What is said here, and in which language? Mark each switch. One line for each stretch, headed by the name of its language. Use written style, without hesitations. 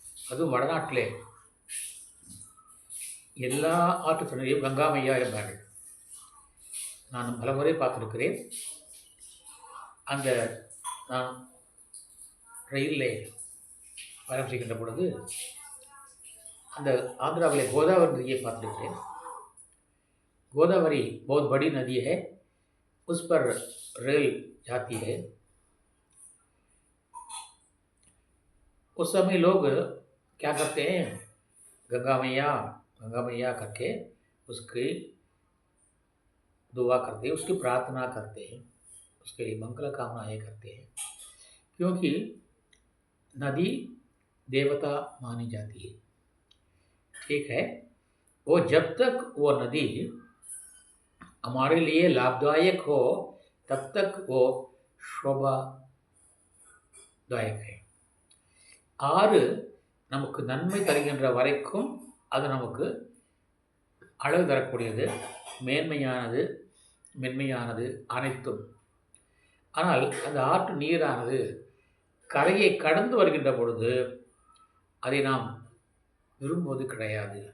Tamil: அதுவும் வடநாட்டிலே எல்லா ஆற்று தண்ணீரையும் கங்காமையா என்பார்கள். நான் பலமுறை பார்த்திருக்கிறேன். அந்த நான் ரயிலில் பயணம் செய்கின்ற பொழுது அந்த ஆந்திராவிலே கோதாவரி नदी பார்த்திருக்கிறேன்.
Hindi: गोदावरी बहुत बड़ी नदी है, उस पर रेल जाती है. उस समय लोग क्या करते हैं, गंगा मैया करके उसकी दुआ करते हैं, उसकी प्रार्थना करते हैं, उसके लिए मंगल कामनाएं करते हैं. क्योंकि नदी देवता मानी जाती है. ठीक है, वो जब तक वो नदी हमारे लिए लाभदायक हो तब तक वो शोभादायक है.
Tamil: ஆறு நமக்கு நன்மை தருகின்ற வரைக்கும் அது நமக்கு அழகு தரக்கூடியது, மேன்மையானது, மென்மையானது அனைத்தும். ஆனால் அந்த ஆற்று நீரானது கரையை கடந்து வருகின்ற பொழுது அதை நாம் விரும்புவது கிடையாது.